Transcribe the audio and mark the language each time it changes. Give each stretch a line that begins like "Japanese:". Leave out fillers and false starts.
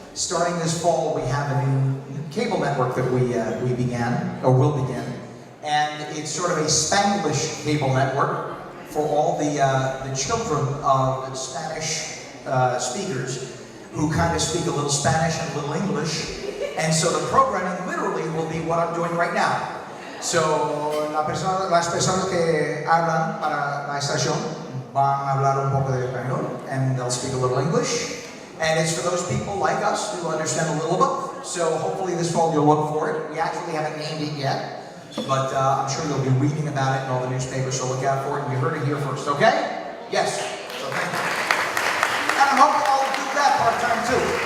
English: Starting this fall, we have a new cable network that we began, or will begin. And it's sort of a Spanglish cable network for all the children of Spanish speakers who kind of speak a little Spanish and a little English. And so the programming literally will be what I'm doing right now.
Spanish: So las personas que hablan para la estación van a hablar un poco de español,
English: and they'll speak a little English. And it's for those people like us who understand a little bit. So hopefully this fall you'll look for it. We actually haven't named it yet. But I'm sure you'll be reading about it in all the newspapers, so look out for it. And you heard it here first, okay? Yes. So thank you. And I'm hoping I'll do that part-time too.